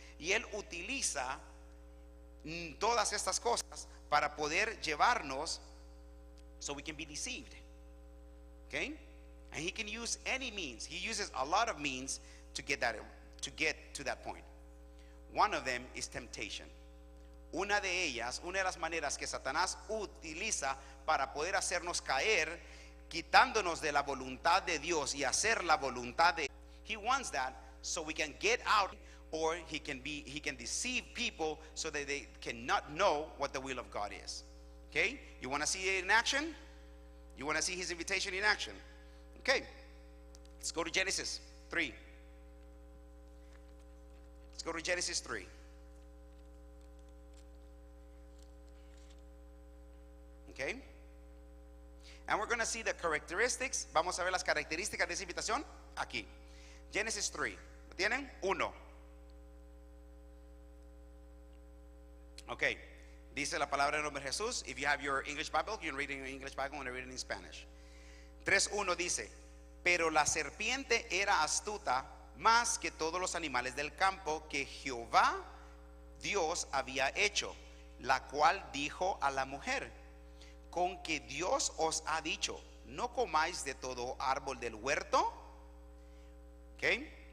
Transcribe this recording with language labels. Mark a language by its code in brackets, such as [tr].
[es] Y él utiliza todas estas cosas para poder llevarnos [en] so we can be deceived. Okay? And he can use any means. He uses a lot of means to get to that point. One of them is temptation. [es] Una de las maneras que Satanás utiliza para poder hacernos caer, quitándonos de la voluntad de Dios y hacer la voluntad de. [en] He wants that so we can get out, or he can deceive people so that they cannot know what the will of God is. Okay? You want to see it in action? You want to see his invitation in action? Okay, let's go to Genesis 3. Let's go to Genesis 3. Okay, and we're going to see the characteristics. [es] Vamos a ver las características de esa invitación aquí. Genesis 3. ¿Lo tienen? 1. Okay, dice la palabra en nombre de Jesús. [en] If you have your English Bible, you can read it in your English Bible. I'm going to read it in Spanish. [es] 3:1 dice, pero la serpiente era astuta más que todos los animales del campo que Jehová Dios había hecho, la cual dijo a la mujer, con que Dios os ha dicho, no comáis de todo árbol del huerto. Okay.